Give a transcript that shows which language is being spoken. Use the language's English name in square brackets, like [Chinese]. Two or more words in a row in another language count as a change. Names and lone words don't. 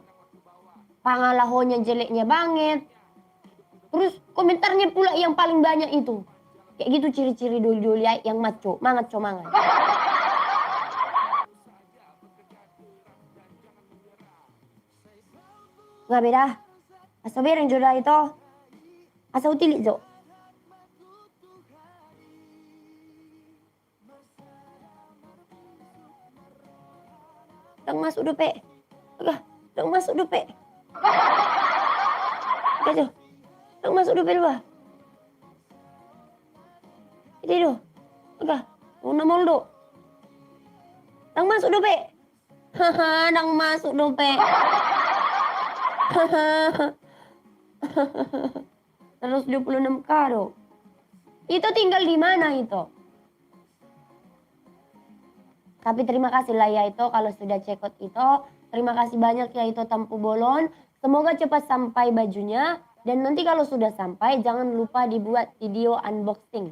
[Indonesian] Pangalahonya jeleknya banget. Terus komentarnya pula yang paling banyak itu. Kayak gitu ciri-ciri dul ya yang maco. Mangat. Nggak beda. [Batak Toba] Asa bereng jodoh itu. Asa utilik jo. Dang masuk dope. Agak, dang masuk dope. Agak jo. Dang masuk dope dua. Itu do. Agak, una moldo. Dang masuk dope. Haha, dang masuk dope. 126k do. [Indonesian] Itu tinggal di mana itu? Tapi terima kasih lah ya itu kalau sudah check out itu. Terima kasih banyak ya itu lampu bolon. Semoga cepat sampai bajunya. Dan nanti kalau sudah sampai jangan lupa dibuat video unboxing.